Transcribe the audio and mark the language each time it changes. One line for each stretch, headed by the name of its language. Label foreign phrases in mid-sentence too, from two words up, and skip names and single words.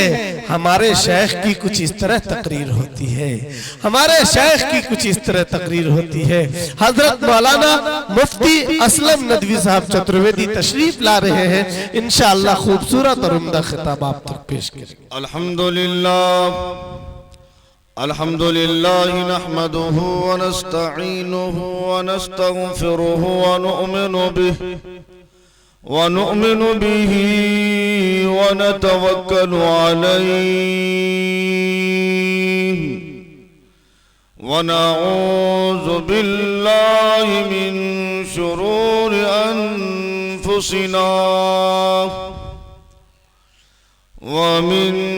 Urdu: ہمارے شیخ کی کچھ اس طرح تقریر ہوتی ہے، ہمارے شیخ کی کچھ اس طرح تقریر ہوتی ہے. حضرت مولانا مفتی اسلم ندوی صاحب چترویدی تشریف لا رہے ہیں. انشاءاللہ خوبصورت اور عمدہ خطاب آپ تک پیش کریں گے.
Arabic: الحمد لله الحمد لله نحمده ونستعينه ونستغفره ونؤمن به ونتوكل عليه ونعوذ بالله من شرور أنفسنا ومن